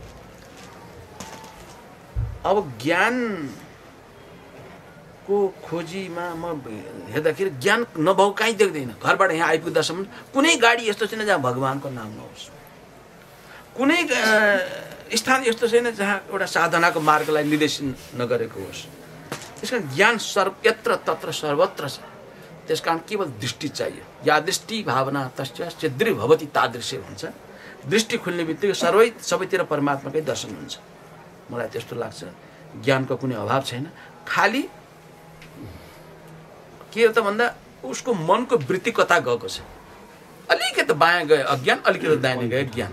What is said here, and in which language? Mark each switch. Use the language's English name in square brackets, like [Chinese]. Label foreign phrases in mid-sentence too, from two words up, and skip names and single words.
[Nepali] अब ज्ञानको ज्ञानको खोजीमा म हेर्दाखेरि ज्ञान नभएको कहीँ देख्दैन। घरबाट यहाँ आइपुग्दासम्म कुनै गाडी यस्तो छैन जहाँ भगवानको नाम नहोस्, कुनै स्थान यस्तो छैन जहाँ एउटा साधनाको मार्गलाई निर्देशन नगरेको होस्। त्यस कारण ज्ञान [Sanskrit] यत्र तत्र सर्वत्र [Nepali] छ। त्यस कारण केवल दृष्टि चाहियो। [Sanskrit] या दृष्टि भावना तस्य सिद्धि भवति तादृश्य हुन्छ। [Nepali] दृष्टि खुल्ने बित्तिकै सबैतिर परमात्माकै दर्शन हुन्छ। मलाई त्यस्तो लाग्छ। ज्ञानको कुनै अभाव छैन। खाली के हो त भन्दा उसको मनको वृत्ति कता गएको छ। अलिकति बायाँ गए अज्ञान, अलिकति दाहिने गए ज्ञान।